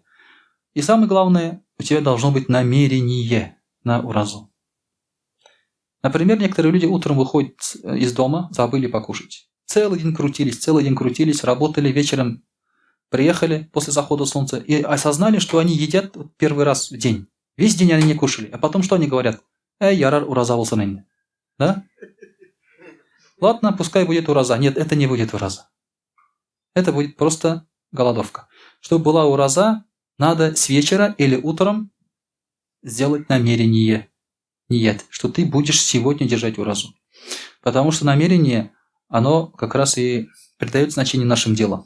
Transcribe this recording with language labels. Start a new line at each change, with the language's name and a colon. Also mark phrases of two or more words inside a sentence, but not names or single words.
Russian: И самое главное, у тебя должно быть намерение на уразу. Например, некоторые люди утром выходят из дома, забыли покушать. Целый день крутились, работали, вечером приехали после захода солнца и осознали, что они едят первый раз в день. Весь день они не кушали. А потом что они говорят?
Tatar: Ярар ураза болсын. Да?
Russian: Ладно, пускай будет ураза. Нет, это не будет ураза. Это будет просто голодовка. Чтобы была ураза, надо с вечера или утром сделать намерение. Ният, что ты будешь сегодня держать уразу. Потому что намерение, оно как раз и придает значение нашим делам.